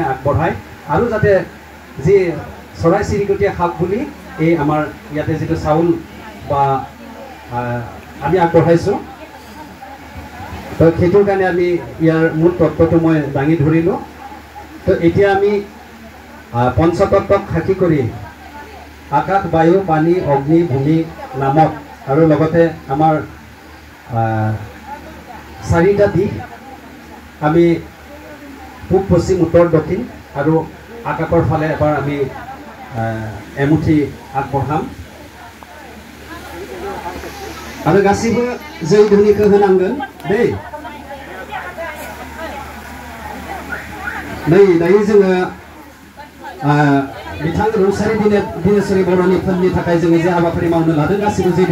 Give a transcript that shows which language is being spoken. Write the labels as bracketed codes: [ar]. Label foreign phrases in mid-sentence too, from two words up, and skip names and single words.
[as] আগবঢ়ায় আৰু যাতে যি চৰাই চিৰিকটিয়ে খাওক বুলি এই আমাৰ ইয়াতে যিটো চাউল বা আমি আগবঢ়াইছোঁ তো সেইটোৰ কাৰণে আমি ইয়াৰ মূল তত্ত্বটো মই দাঙি ধৰিলোঁ তো এতিয়া আমি পঞ্চতত্ত্বক সাক্ষী কৰি আকাশ বায়ু পানী অগ্নি ভূমি নামক আৰু লগতে আমাৰ 4টা দিশ আমি পূব পশ্চিম উত্তৰ দক্ষিণ আৰু আকাশৰ ফালে এবাৰ আমি এমুঠি আগবঢ়াম [brx] आरो गासिबो जै ध्वनिखौ होनांगोन दै नै दायो जोङो बिथां रुंसारि दिनेश्वरी बर'नि फोरनि थाखाय जोङो जे हाबाफारि मावनो लादों गासिबो जै